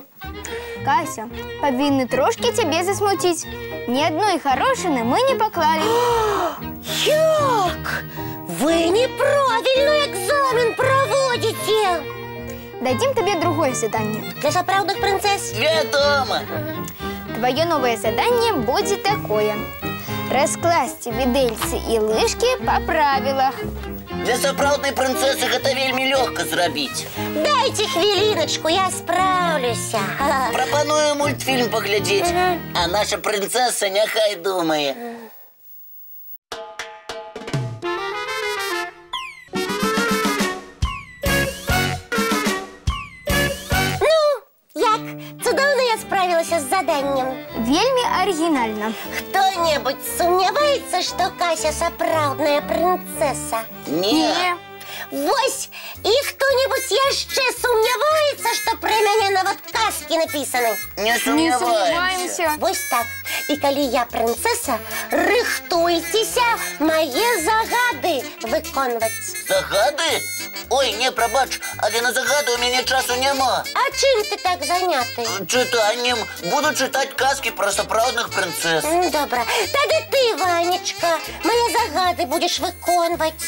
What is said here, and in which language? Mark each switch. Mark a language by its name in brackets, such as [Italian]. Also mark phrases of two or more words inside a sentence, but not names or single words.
[Belarusian] Кася, павінны трошкі цябе засмуціць. Ні адной гарошыны мы не паклалі. Як? Вы неправільны экзамен праводзіце. Дадзім табе другое заданне. Для сапраўдных прынцэс? Вядома. [Russian] Твое новое задание будет такое. [Belarusian] Раскласці відэльцы і лыжкі па правілах. Для сапраўднай прынцэсы гэта вельмі лёгка зрабіць. [Russian] Дайте хвилиночку, я справлюсь. [Belarusian] Прапаную мультфільм паглядзець, а наша прынцэса няхай думае. Як? Цудоўна я справілася з заданнем. Вельмі арыгінальна. [Russian] Кто-нибудь сомневается, что Кася сапраўдная принцесса? Не. [Belarusian] Вось, [Russian] и кто-нибудь [Belarusian] яшчэ сумняваецца, [Russian] что про [Belarusian] мяне нават [Russian] казки написаны? [Belarusian] Не Не сумняваемся. сумніваемся. Вось так. [Russian] И коли я принцесса, [Belarusian] рыхтуйцеся мае загады выконваць. Загады? Ой, не, прабач, але на загады у мяне часу няма. А чым ты так заняты? Чытаннем. Буду чытаць казкі пра сапраўдных прынцэс. Добра. Тады ты, Ванечка, мае загады будешь выконваць.